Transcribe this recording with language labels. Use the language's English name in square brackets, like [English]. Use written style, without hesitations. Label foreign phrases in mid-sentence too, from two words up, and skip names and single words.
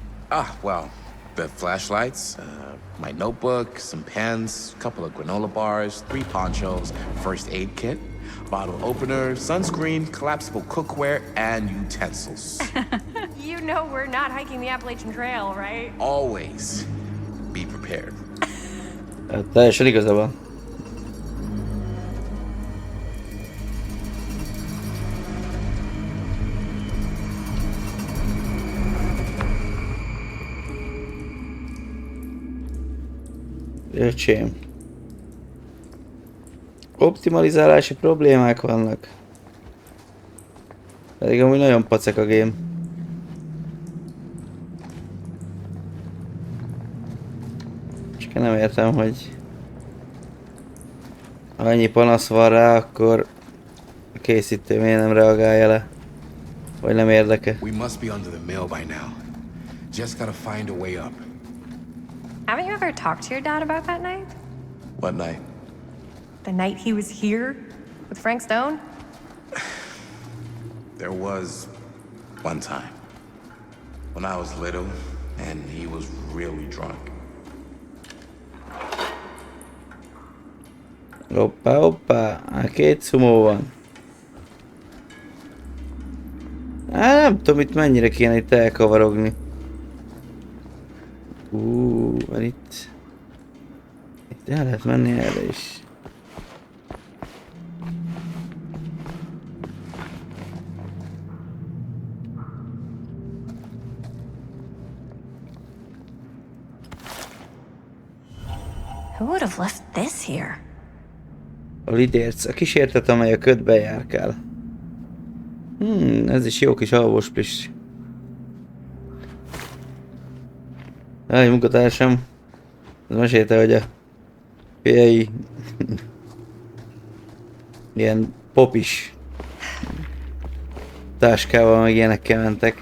[English] Well, the flashlights, my notebook, some pens, a couple of granola bars, 3 ponchos, first aid kit, bottle opener, sunscreen, collapsible cookware, and utensils. You know we're not hiking the Appalachian Trail, right? Always be prepared. [Hungarian] Teljesen igaza van. Öcsém. Optimalizálási problémák vannak. Pedig amúgy nagyon pacek a game. Csak nem értem, hogy ha annyi panasz van rá, akkor a készítő miért nem reagálja le. Vagy nem érdeke. [English] We must be under the mill by now. Just gotta find a way up. Haven't you ever talked to your dad about that night? What night? The night he was here with Frank Stone? There was one time when I was little and he was really drunk. [Hungarian] Hoppá, hoppá, 2 szumó van. Nem tudom itt mennyire kéne itt elkavarogni. Mert itt el lehet menni erre is. [English] Who would have left this here? [Hungarian] A lidérc, a kísértet, amely a ködben járkál. Ez is jó kis alvósplis. Egy munkatársam, az mesélte, hogy a fiai ilyen popis táskával meg ilyenekkel mentek.